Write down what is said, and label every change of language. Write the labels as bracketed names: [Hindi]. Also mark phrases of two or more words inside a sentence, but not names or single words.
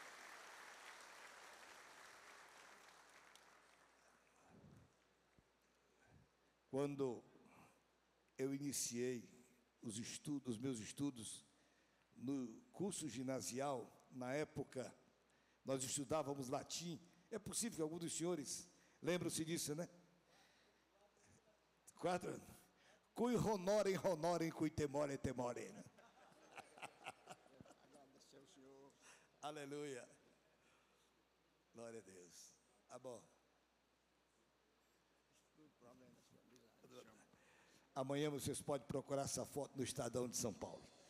[Portuguese] Quando eu iniciei os meus estudos no curso ginasial, na época, nós estudávamos latim. É possível que algum dos senhores lembram-se disso, né? 4 anos. [Latin] Cui honorem, honorem, cui temorem, temorem. [Portuguese] Né? Aleluia. Glória a Deus. Tá bom. Amanhã vocês podem procurar essa foto no Estadão de São Paulo.